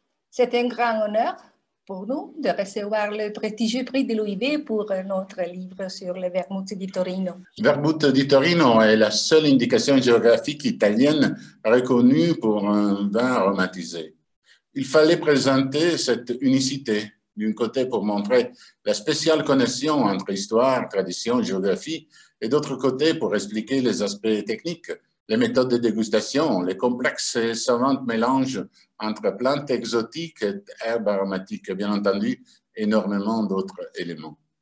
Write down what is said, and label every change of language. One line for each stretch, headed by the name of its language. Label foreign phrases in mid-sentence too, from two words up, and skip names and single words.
French: C'est un grand honneur pour nous de recevoir le prestigieux prix de l'OIV pour notre livre sur le vermouth di Torino. Vermouth di Torino est la seule indication géographique italienne reconnue pour un vin aromatisé. Il fallait présenter cette unicité, d'un côté pour montrer la spéciale connexion entre histoire, tradition, géographie, et d'autre côté pour expliquer les aspects techniques, les méthodes de dégustation, les complexes et savants mélanges entre plantes exotiques et herbes aromatiques, et bien entendu, énormément d'autres éléments.